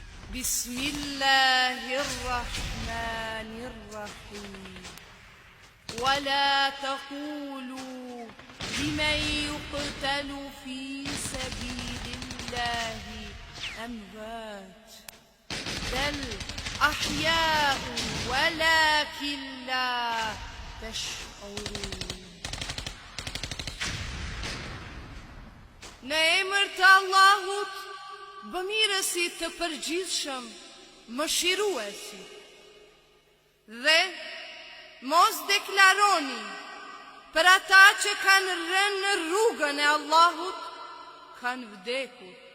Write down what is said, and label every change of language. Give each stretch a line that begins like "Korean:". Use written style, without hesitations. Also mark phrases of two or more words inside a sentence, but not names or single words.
Arabic: بسم الله الرحمن الرحيم ولا تقولوا لمن يقتل في سبيل الله أموات بل أحياء ولكن لا تشعرون.
Albanian: Në emër të Allahut, bëmirësit të përgjithshëm, mëshiruesi. Dhe mos deklaroni për ata që kanë rënë në rrugën e Allahut, kanë vdekur.